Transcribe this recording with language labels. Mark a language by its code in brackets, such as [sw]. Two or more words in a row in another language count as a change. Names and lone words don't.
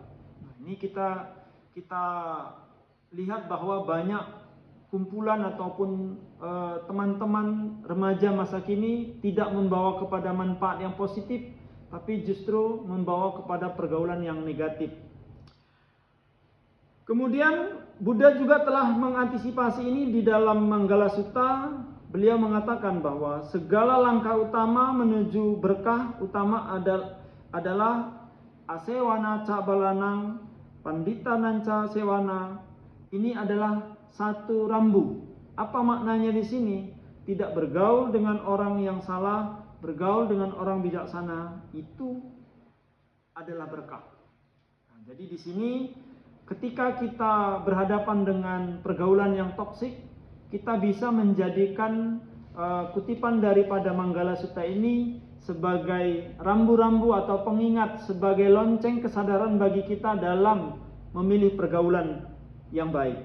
[id] Nah, ini kita lihat bahwa banyak kumpulan ataupun teman-teman remaja masa kini tidak membawa kepada manfaat yang positif, tapi justru membawa kepada pergaulan yang negatif. Kemudian Buddha juga telah mengantisipasi ini di dalam Manggala Sutta. Beliau mengatakan bahwa segala langkah utama menuju berkah utama adalah [pi] asewana ca balanang pandita nanca sewana. [id] Ini adalah satu rambu. Apa maknanya di sini? Tidak bergaul dengan orang yang salah, bergaul dengan orang bijaksana, itu adalah berkah. Nah, jadi di sini ketika kita berhadapan dengan pergaulan yang toksik, kita bisa menjadikan kutipan daripada Manggala Sutta ini sebagai rambu-rambu atau pengingat, sebagai lonceng kesadaran bagi kita dalam memilih pergaulan yang baik.